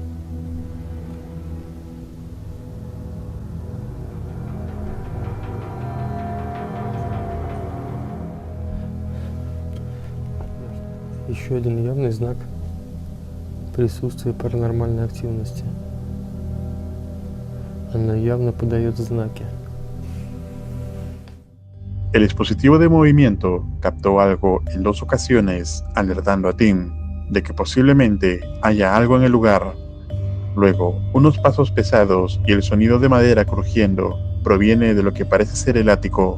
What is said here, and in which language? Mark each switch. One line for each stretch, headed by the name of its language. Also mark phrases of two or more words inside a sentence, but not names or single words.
Russian: Еще один явный знак присутствия паранормальной активности. Она явно подает знаки.
Spanish: El dispositivo de movimiento captó algo en 2 ocasiones, alertando a Tim de que posiblemente haya algo en el lugar. Luego, unos pasos pesados y el sonido de madera crujiendo proviene de lo que parece ser el ático.